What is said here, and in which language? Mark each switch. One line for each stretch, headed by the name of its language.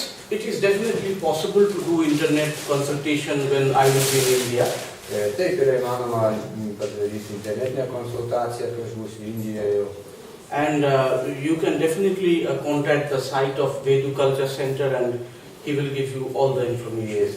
English: It is definitely possible to do internet consultation when I will be in India.
Lithuanian: Taip yra įmanoma padaryti internetinę konsultaciją, kai aš būsiu Indijoje.
English: And you can definitely contact the site of Vedu Culture Center and he will give you all the information.